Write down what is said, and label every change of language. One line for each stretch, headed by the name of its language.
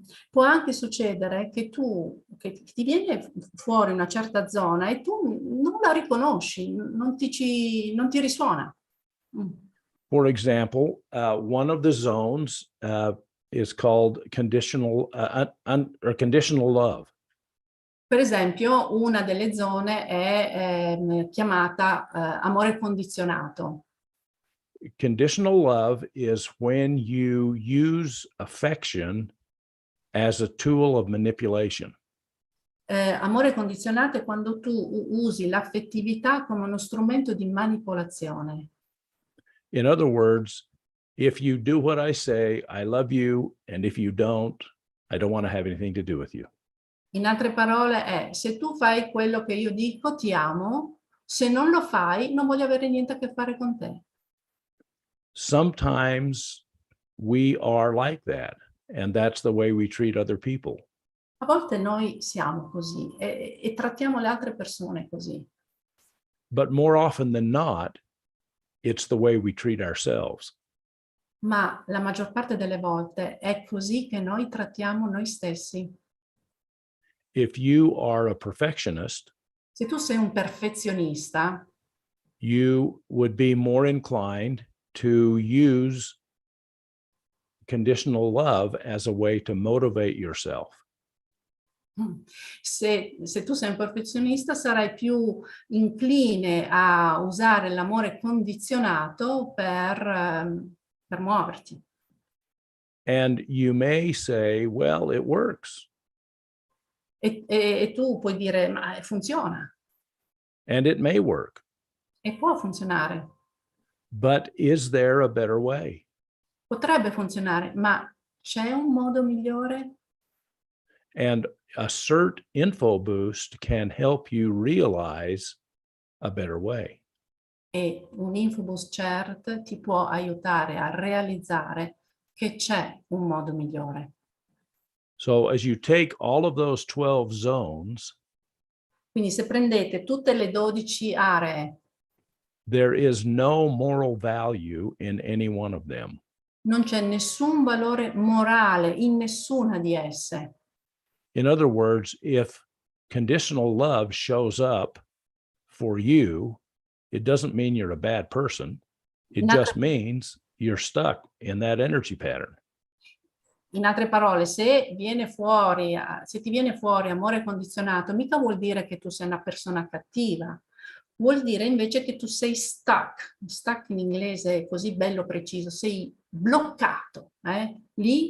Italian: Può anche succedere che ti viene fuori una certa zona e tu non la riconosci, non ti risuona.
English: For example, one of the zones is called conditional love.
Italian: Per esempio, una delle zone è chiamata amore condizionato.
English: Conditional love is when you use affection as a tool of manipulation.
Italian: Amore condizionato è quando tu usi l'affettività come uno strumento di manipolazione.
English: In other words, if you do what I say, I love you, and if you don't, I don't want to have anything to do with you.
Italian: In altre parole è, se tu fai quello che io dico, ti amo, se non lo fai, non voglio avere niente a che fare con te.
English: Sometimes we are like that, and that's the way we treat other people.
Italian: A volte noi siamo così e trattiamo le altre persone così.
English: But more often than not, it's the way we treat ourselves.
Italian: Ma la maggior parte delle volte è così che noi trattiamo noi stessi.
English: If you are a perfectionist,
Italian: Se tu sei un perfezionista,
English: you would be more inclined to use conditional love as a way to motivate yourself.
Italian: se tu sei un perfezionista, sarai più incline a usare l'amore condizionato per muoverti.
English: And you may say, well, it works.
Italian: E tu puoi dire, ma funziona,
English: And it may work.
Italian: e può funzionare,
English: But is there a better way?
Italian: potrebbe funzionare, ma c'è un modo migliore?
English: And a CERT info boost can help you realize a better way.
Italian: E un Infobus Cert ti può aiutare a realizzare che c'è un modo migliore.
English: So as you take all of those 12 zones,
Italian: Quindi se prendete tutte le 12 aree,
English: there is no moral value in any one of them.
Italian: non c'è nessun valore morale in nessuna di esse.
English: In other words, if conditional love shows up for you, it doesn't mean you're a bad person. It just means you're stuck in that energy pattern.
Italian: In altre parole, se ti viene fuori amore condizionato, mica vuol dire che tu sei una persona cattiva. Vuol dire invece che tu sei stuck. Stuck in inglese è così bello preciso, sei bloccato, lì